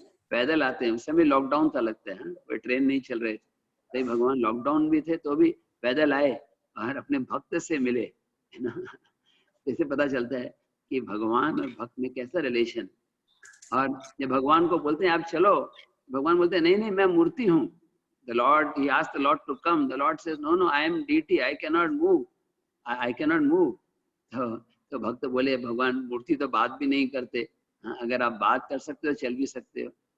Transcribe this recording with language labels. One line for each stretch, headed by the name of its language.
Hindi: पैदल आते हैं, उस समय लॉकडाउन था लगता है, कोई ट्रेन नहीं चल रहे थे। तो भगवान लॉकडाउन भी थे तो भी पैदल आए और अपने भक्त से मिले, है ना। इससे पता चलता है कि भगवान और भक्त में कैसा रिलेशन। और जब भगवान को बोलते हैं आप चलो, भगवान बोलते हैं नहीं मैं मूर्ति हूँ।
English: The Lord, he asked the Lord to come. The Lord says, no, I am deity. I cannot move. I cannot move.
Hindi: तो भक्त बोले भगवान मूर्ति तो बात भी नहीं करते। अगर आप बात कर सकते हो चल भी सकते हो।